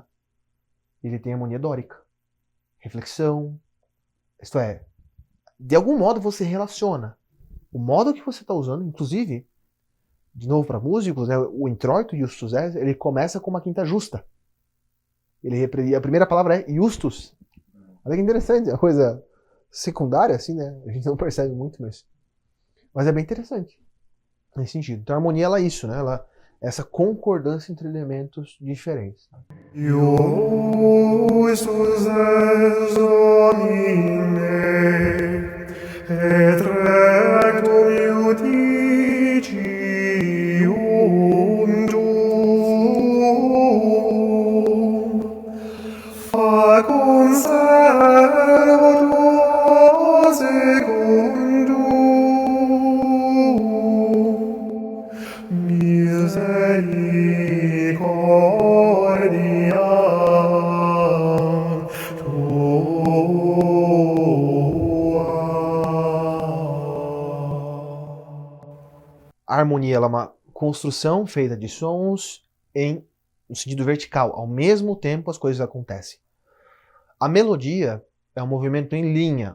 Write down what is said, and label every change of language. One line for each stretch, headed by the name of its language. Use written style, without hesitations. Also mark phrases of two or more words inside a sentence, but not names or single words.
Portuguese: Ele tem harmonia dórica. Reflexão. Isto é, de algum modo você relaciona. O modo que você está usando, inclusive, de novo para músicos, né, o introito
Latin: Justus es,
Portuguese: ele começa com uma quinta justa. A primeira palavra é Justus. Olha que interessante, é uma coisa secundária, assim, né? A gente não percebe muito, mas é bem interessante nesse sentido. Então a harmonia, ela é isso, né? Ela é essa concordância entre elementos diferentes.
Latin: Justus es Domine, et rectum judicium tuum, facum servo tuo secundum, misericordiam
Portuguese: A harmonia, ela é uma construção feita de sons no sentido vertical. Ao mesmo tempo as coisas acontecem. A melodia é um movimento em linha.